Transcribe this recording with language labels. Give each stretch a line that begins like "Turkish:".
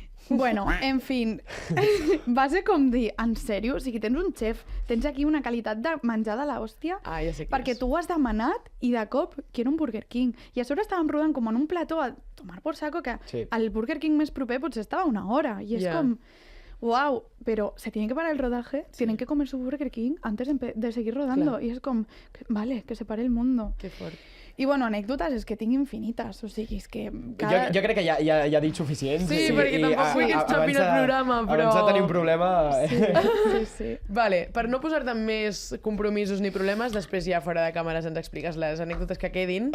Catalan: Bueno, en fin, va ser com dir, en sèrio? O sigui, tens un xef, tens aquí una qualitat de menjar de l'hòstia, Ah, ja sé qui perquè és. tu ho has demanat i de cop
Spanish: quiero un Burger King.
Catalan: I a sobre estàvem rodant com en un plató
Spanish: a tomar por saco,
Catalan: que Sí. el Burger King més proper potser estava una hora. I és Ja.
Spanish: com, wow, pero se tienen que parar el rodaje, tienen que comer su Burger King antes de seguir rodando.
Catalan: Clar. I és com,
Spanish: vale, que se pare el mundo.
Catalan: Que fort. I bueno, anècdotes és que tinc infinites, o sigui, és que... Jo crec que ja ha dit suficient. Sí, perquè tampoc vull que ens xapin el programa, però... Abans de tenir un problema... Sí. Vale, per no posar-te en més compromisos ni problemes, després ja fora de càmeres ens expliques les anècdotes que quedin.